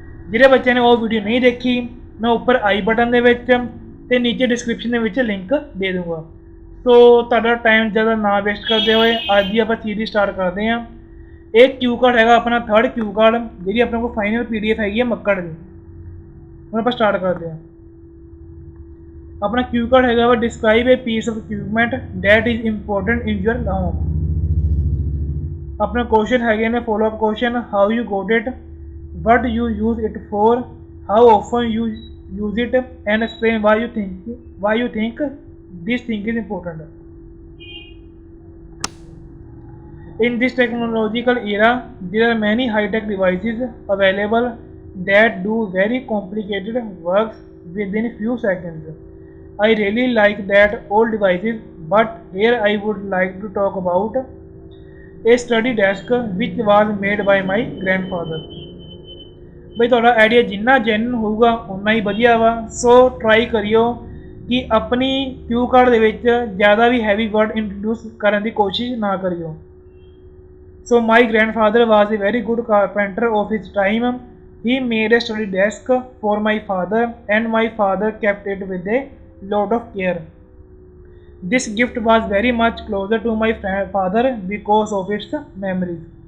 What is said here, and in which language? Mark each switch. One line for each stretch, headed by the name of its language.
Punjabi: ਜਿਹੜੇ ਬੱਚਿਆਂ ਨੇ ਉਹ ਵੀਡੀਓ ਨਹੀਂ ਦੇਖੀ, ਮੈਂ ਉੱਪਰ ਆਈ ਬਟਨ ਦੇ ਵਿੱਚ ਤੇ ਨੀਚੇ ਡਿਸਕ੍ਰਿਪਸ਼ਨ ਦੇ ਵਿੱਚ ਲਿੰਕ ਦੇ ਦੂੰਗਾ। ਸੋ ਤੁਹਾਡਾ ਟਾਈਮ ਜ਼ਿਆਦਾ ਨਾ ਵੇਸਟ ਕਰਦੇ ਹੋਏ ਅੱਜ ਦੀ ਆਪਾਂ ਸੀਰੀਜ਼ ਸਟਾਰਟ ਕਰਦੇ ਹਾਂ। ਇਹ ਕਿਊ ਕਾਰਡ ਹੈਗਾ ਆਪਣਾ 3rd ਕਿਊ ਕਾਰਡ, ਜਿਹੜੀ ਆਪਣੇ ਕੋਲ ਫਾਈਨਲ PDF ਹੈਗੀ ਹੈ ਮੱਕੜ ਦੀ। ਹੁਣ ਆਪਾਂ ਸਟਾਰਟ ਕਰਦੇ ਹਾਂ।
Hindi: अपना क्यू कार्ड है
English: Describe a piece of equipment that is important in your home.
Hindi: अपना क्वेश्चन है ने
English: Follow up question, how you got it, what you use it for, how often you use it and explain why you think this thing is important. In this technological era there are many high-tech devices available that do very complicated works within few seconds. I really like that old devices, but here I would like to talk about a study desk which was made by my grandfather।
Punjabi: ਬਈ ਤੁਹਾਡਾ idea ਜਿੰਨਾ ਜੈਨੂਨ ਹੋਊਗਾ ਉਨਾ ਹੀ ਵਧੀਆ ਵਾ। ਸੋ try ਕਰਿਓ ਕਿ ਆਪਣੀ ਕਿਊ ਕਾਰਡ ਦੇ ਵਿੱਚ ਜ਼ਿਆਦਾ ਵੀ ਹੈਵੀ ਵਰਡ ਇੰਟਰੋਡਿਊਸ ਕਰਨ ਦੀ ਕੋਸ਼ਿਸ਼ ਨਾ ਕਰਿਓ।
English: So my grandfather was a very good carpenter of his time. He made a study desk for my father and my father kept it with a lot of care. This gift was very much closer to my father because of its memories.